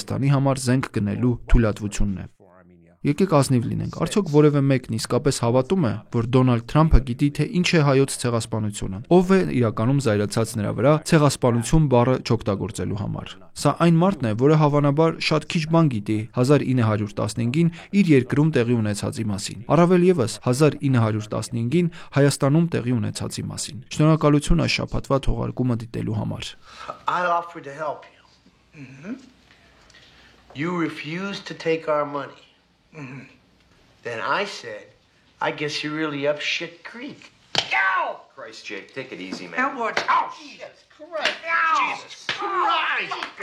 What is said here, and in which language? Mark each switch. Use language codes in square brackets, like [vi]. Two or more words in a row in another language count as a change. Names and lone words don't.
[hy] Նահանգներից Հայաստանի համար զենք գնելու թույլատվությունն է։ Եկեք ազնիվ լինենք։ Արդյոք որևէ մեկն իսկապես հավատում է, որ Դոնալդ Թրամփը գիտի, թե ինչ է հայոց ցեղասպանությունը։ Ով է իրականում զայրացած նրա վրա ցեղասպանություն բառը չօգտագործելու համար։ Սա այն մարդն է, որը հավանաբար շատ քիչ բան գիտի 1915-ին իր երկրում տեղի ունեցածի մասին։ Առավել ևս 1915-ին Հայաստանում տեղի ունեցածի մասին։ Շնորհակալություն այս շաբաթվա թողարկումը դիտելու համար։ [en] I offered to help you. You refused to take our money. Then I said, I guess you're really up shit creek. Ow! Christ, Jake, take it easy, man. Now what? Oh, shit! Christ! Jesus Christ!